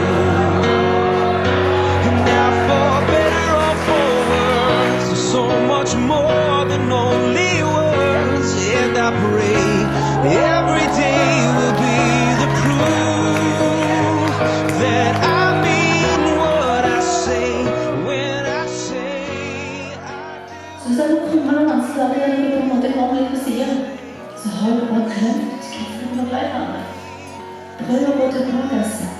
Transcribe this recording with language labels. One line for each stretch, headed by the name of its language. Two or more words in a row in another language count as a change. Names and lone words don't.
English: And now for better or for worse, there's so much more than only words, and I pray every day will be the proof that I mean what I say when I say I do.
Norwegian: Så hvis det kommer noen vanskeligere eller du på en måte kommer litt på siden, så har du bare glemt hvorfor du ble her. Prøv å gå tilbake og